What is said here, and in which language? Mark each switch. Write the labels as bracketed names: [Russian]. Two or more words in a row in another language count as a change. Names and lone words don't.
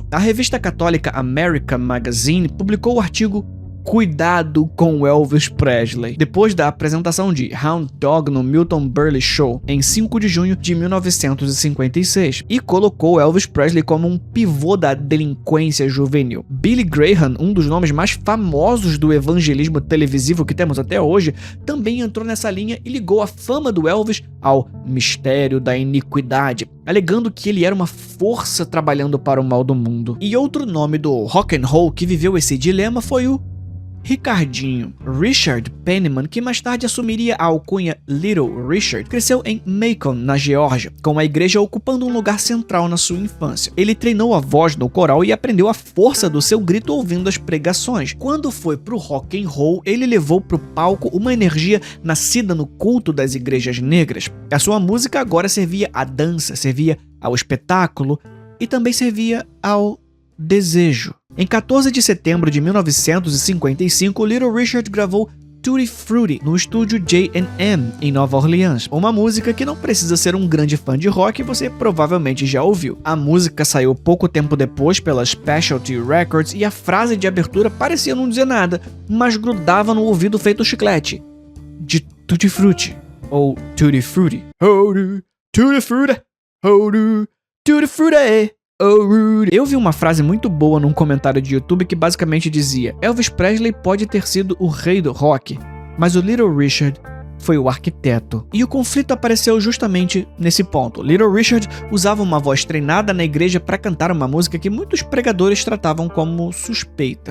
[Portuguese] A revista católica American Magazine publicou o artigo Cuidado com Elvis Presley, depois da apresentação de Hound Dog no Milton Berle Show, em 5 de junho de 1956, e colocou Elvis Presley como um pivô da delinquência juvenil. Billy Graham, um dos nomes mais famosos do evangelismo televisivo que temos até hoje, também entrou nessa linha e ligou a fama do Elvis ao mistério da iniquidade, alegando que ele era uma força trabalhando para o mal do mundo. E outro nome do [English] rock and roll [Portuguese] que viveu esse dilema foi o Ricardinho. Richard Penniman, que mais tarde assumiria a alcunha Little Richard, cresceu em Macon, na Geórgia, com a igreja ocupando um lugar central na sua infância. Ele treinou a voz no coral e aprendeu a força do seu grito ouvindo as pregações. Quando foi pro [English] rock and roll, [Portuguese] ele levou pro palco uma energia nascida no culto das igrejas negras. A sua música agora servia à dança, servia ao espetáculo e também servia ao desejo. Em 14 de setembro de 1955, Little Richard gravou Tutti Frutti no estúdio J&M em Nova Orleans, uma música que não precisa ser um grande fã de rock, você provavelmente já ouviu. A música saiu pouco tempo depois pela Specialty Records e a frase de abertura parecia não dizer nada, mas grudava no ouvido feito chiclete. De Tutti Frutti, ou Tutti Frutti. Tutti Frutti, Tutti Frutti. Eu vi uma frase muito boa num comentário de YouTube que basicamente dizia: Elvis Presley pode ter sido o rei do rock, mas o Little Richard foi o arquiteto. E o conflito apareceu justamente nesse ponto. Little Richard usava uma voz treinada na igreja para cantar uma música que muitos pregadores tratavam como suspeita.